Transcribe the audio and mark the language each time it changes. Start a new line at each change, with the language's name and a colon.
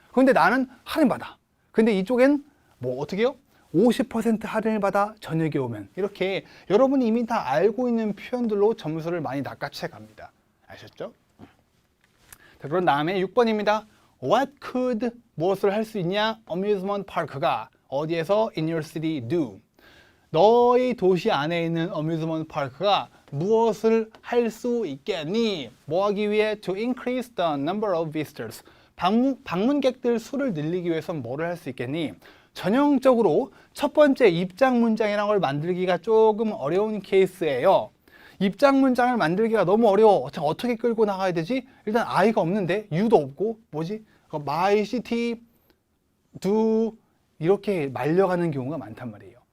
Korean: 근데 나는 할인받아. 근데 이쪽엔 뭐 어떻게 해요? 50% 할인을 받아 저녁에 오면 이렇게 여러분이 이미 다 알고 있는 표현들로 점수를 많이 낚아채 갑니다. 아셨죠? 자, 그런 다음에 6번입니다.
English: What could
Korean: 무엇을 할 수 있냐?
English: amusement park가
Korean: 어디에서
English: in your city do?
Korean: 너의 도시 안에 있는 amusement park가 무엇을 할 수 있겠니? 뭐 하기 위해?
English: To increase the number of visitors.
Korean: 방문객들 수를 늘리기 위해서 뭐를 할 수 있겠니? 전형적으로 첫 번째 입장 문장이라는 걸 만들기가 조금 어려운 케이스예요. 입장 문장을 만들기가 너무 어려워. 어떻게 끌고 나가야 되지? 일단 I가 없는데 U도 없고 뭐지?
English: My city do
Korean: 이렇게 말려가는 경우가 많단 말이에요.